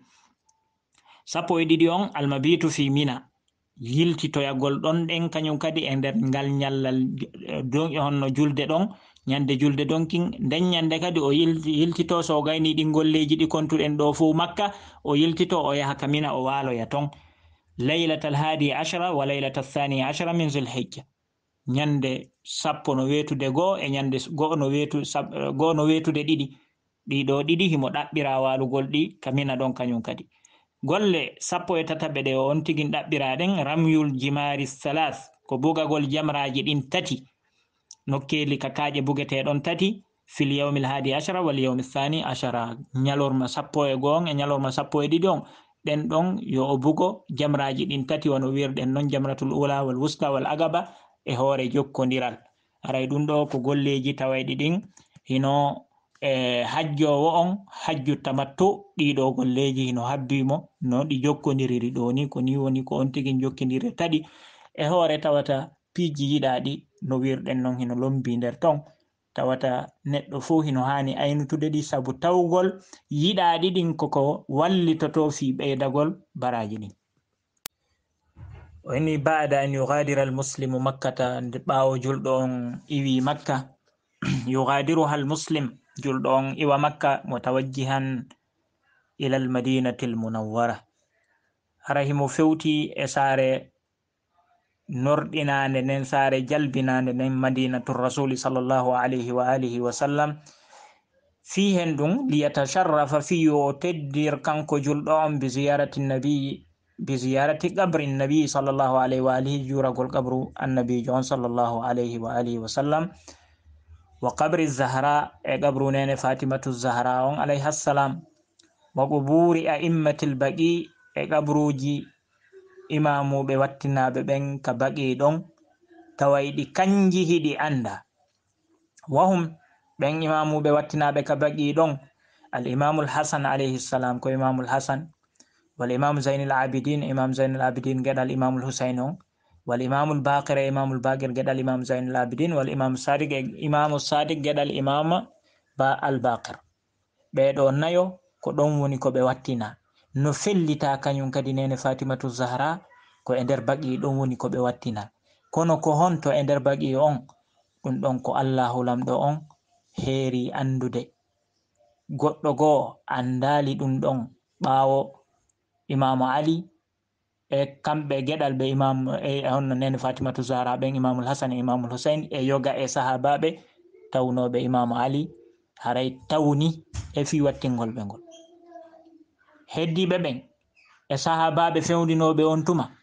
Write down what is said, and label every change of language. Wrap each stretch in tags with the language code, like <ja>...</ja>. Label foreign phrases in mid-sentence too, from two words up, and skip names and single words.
<ff>Sappo e ɗiɗi on almabitu fi mina yiltitoyagol ɗon ɗen kañum kadi e nder ngal ñallal honno julde ɗon ñande julde donkin nden ñande kadi o yiltito so gayni ɗin golleji ɗi kontuɗen ɗo fu makka o yiltito o yaha kamina o waloya ton</ff> <ar>ليلة الحادي عشر وليلة الثاني عشر من ذي الحجة</ar> <ff>ñande sappo no wetude go'o e ñande go'o no wetude ɗiɗi ɗiɗo ɗiɗi himo ɗaɓɓira walugol ɗi kamina ɗon kañum kadi. Golle sappo e tataɓe ɗe on tigin ɗaɓɓiraɗen</ff> <ar>رمي الجمار الثلاث</ar> <ff>ko bugagol jamraji ɗin tati nokkeli ka kaaƴe bugeteɗon tati</ff> <ar>في اليوم الحادي عشر واليوم الثاني عشر</ar> <ff>ñalorma sappo e go'on e ñalorma sappo e ɗiɗi on ɗen ɗon yo o bugo jamraji ɗin tati wano wirɗen noon</ff> <ar>جمرة الأولى والوسطى والعقبة</ar> <ff>e hoore jokkodiral. Aray ɗum ɗo ko golleji tawayɗi ɗin hino hajjowo on hajju tamattu ɗiɗo golleji hino habbimo no ɗi jokkodiriri ɗo ni ko ni woni ko on tigin jokkidiri tadi e hoore tawata piiji yiɗaɗi no wirɗen noon hino lombi nder ton tawata neɗɗo fu hino hani aynutude ɗi sabu tawgol yiɗaɗi ɗin koko wallitoto fi ɓeydagol baraji ɗin.</ff> <ar>Wani بعد أن يغادر المسلم مكة</ar> <ff>nde ɓawo julɗo on iwi makka</ff> <ar>يغادرها المسلم</ar> <ff>julɗo on iwa makka</ff> <ar>متوجهاً إلى المدينة المنورة</ar> <ff>hara himo fewti e saare nordinande nden saare jalbinande nden</ff> <ar>مدينة الرسول صلى الله عليه وآله وسلم</ar> <ff>fi hen ɗum liyatasharrafa fi o teddir kanko julɗo on</ff> <ar>بزيارة قبر النبي صلى الله عليه وآله</ar> <ff>juragol qabru annabijo on</ff> <ar>صلى الله عليه وآله وسلم وقبر الزهراء</ar> <ff>e qabru nene fatimatu zahra on</ff> <ar>عليها السلام وقبور أئمة البقيع</ar> <ff>e qabruji imamuɓe wattinaɓe ɓen ka baqi ɗon tawayɗi kanji hiɗi anda wahum ɓen imamuɓe wattinaɓe ka baqi ɗon</ff> <ar>الإمام الحسن عليه السلام</ar> <ff>ko imamul hasan</ff> <ar>والإمام زين العابدين</ar> <ff>imam zainul abidin geɗal imamul husain on</ff> <ar>والإمام الباقر</ar> <ff>imamul baqir geɗal imam zainul abidin</ff> <ar>والإمام الصادق</ar> <ff>imamu sadiq geɗal imam ba al baqir ɓeɗo nayo ko ɗon woni ko ɓe wattina no fellita kañum kadi nene fatimatu zahra ko e nder baqi ɗon woni ko ɓe wattina kono ko honto e nder baqi on ɗum ɗon ko allahu lamɗo on heeri andude goɗɗo goo andali ɗum ɗon ɓawo imamu ali e kamɓe geɗal ɓe imam e honno nene fatimatu zahra ɓen imamul hasan e imamul husain e yoga e sahabaɓe tawnoɓe imamu ali haray tawni e fi wattingol ɓe ngol heddiɓe ɓen e sahabaɓe fewndinoɓe on tuma</ff>